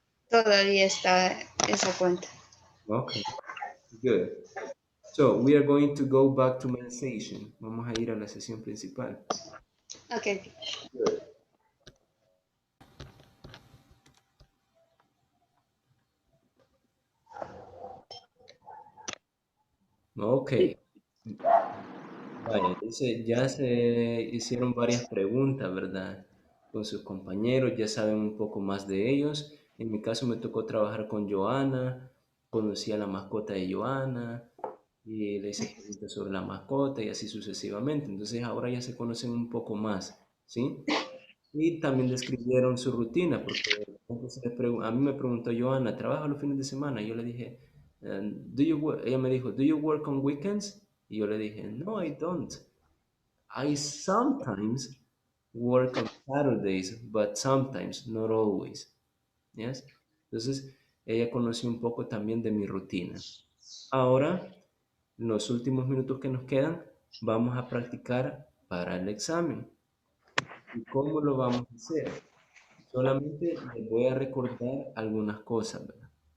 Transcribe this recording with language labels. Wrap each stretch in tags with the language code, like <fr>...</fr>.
<es>Todavía está esa cuenta.</es> <en>Okay, good. So we are going to go back to main session.</en> <es>Vamos a ir a la sesión principal.</es> <en>Okay. Good. Ok.</en> <es>Vaya, entonces ya se hicieron varias preguntas, ¿verdad? Con sus compañeros, ya saben un poco más de ellos. En mi caso me tocó trabajar con Joana, conocí a la mascota de Joana y le hice preguntas sobre la mascota y así sucesivamente. Entonces ahora ya se conocen un poco más, ¿sí? Y también describieron su rutina, porque entonces a mí me preguntó Joana, ¿trabaja los fines de semana? Y yo le dije, ella me dijo,</es> <en>¿Do you work on weekends?</en> <es>Y yo le dije, no,</es> <en>I don't. I sometimes work on Saturdays, but sometimes, not always. Yes?</en> <es>Entonces, ella conoció un poco también de mi rutina. Ahora, en los últimos minutos que nos quedan, vamos a practicar para el examen. ¿Y cómo lo vamos a hacer? Solamente les voy a recordar algunas cosas, ¿verdad?</es>